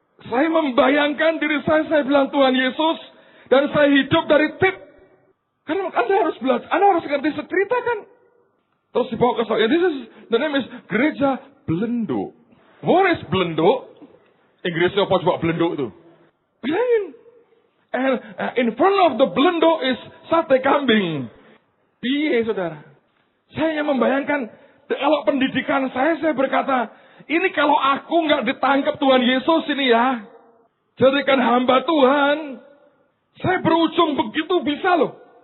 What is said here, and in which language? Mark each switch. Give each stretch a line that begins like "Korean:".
Indonesian: Saya membayangkan diri saya bilang Tuhan Yesus, dan saya hidup dari tip. Karena Anda harus belajar, Anda harus ngerti cerita kan. Terus dibawa ke saya,
English: the name is
Indonesian: Gereja Belendo.
English: What is Belendo?
Indonesian: Inggrisnya apa coba Belendo itu? Bilangin.
English: And in front of the Belendo is sate kambing.
Indonesian: Piye saudara? Saya hanya membayangkan, kalau pendidikan saya berkata, ini kalau aku nggak ditangkap Tuhan Yesus ini ya, jadikan hamba Tuhan, saya berujung begitu bisa loh.